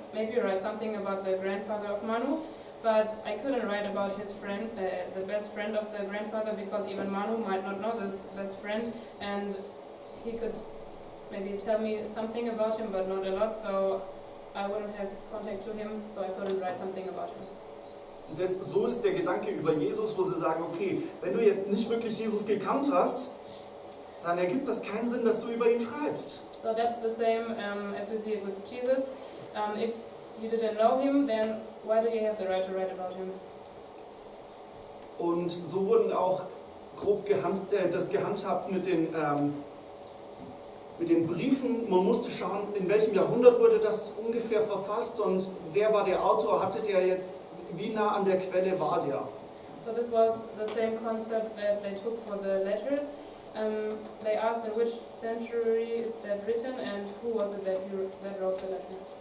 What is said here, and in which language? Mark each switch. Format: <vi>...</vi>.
<en>maybe write something about the grandfather of Manu, but I couldn't write about his friend, the best friend of the grandfather, because even Manu might not know this best friend, and he could maybe tell me something about him, but not a lot, so I wouldn't have contact to him, so I couldn't write something about him.</en> <de>So ist der Gedanke über Jesus, wo sie sagen, okay, wenn du jetzt nicht wirklich Jesus gekannt hast, dann ergibt das keinen Sinn, dass du über ihn schreibst.</de> <en>So that's the same as we see it with Jesus. If you didn't know him, then why do you have the right to write about him?</en> <de>Und so wurden auch grob das gehandhabt mit den Briefen. Man musste schauen, in welchem Jahrhundert wurde das ungefähr verfasst und wer war der Autor, hatte der jetzt, wie nah an der Quelle war der?</de> <en>So this was the same concept that they took for the letters. They asked in which century is that written and who was it that wrote the letter.</en>